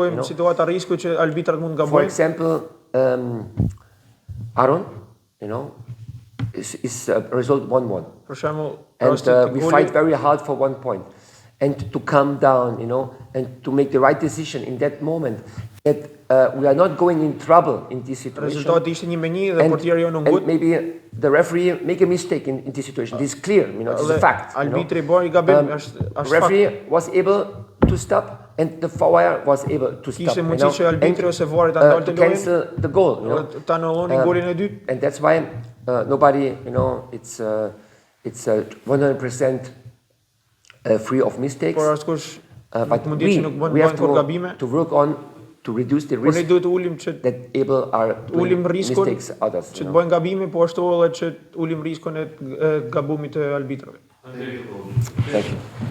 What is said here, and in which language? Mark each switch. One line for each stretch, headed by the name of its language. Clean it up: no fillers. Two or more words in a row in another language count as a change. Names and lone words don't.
English: For example, Aaron, is result 1-1. And we fight very hard for 1 point. And to calm down, and to make the right decision in that moment, that we are not going in trouble in this situation.
Albanian: Rezultati ishte një meni dhe portieri jonë
English: And maybe the referee make a mistake in this situation. This is clear, it's a fact.
Albanian: Arbitri bën gabim, është fakt.
English: Referee was able to stop and the VAR was able to stop.
Albanian: Kishte mundësi që arbitri ose VAR ta ndalte
English: to cancel the goal,
Albanian: ta anullonin golin e dytë.
English: And that's why nobody, it's 100% free of mistakes.
Albanian: Por askush
English: But we have to work on to reduce the risk that able are doing mistakes others.
Albanian: Që të bëjnë gabime, po ashtu edhe që ulim riskun e gabimit të arbitrave.
English: Thank you.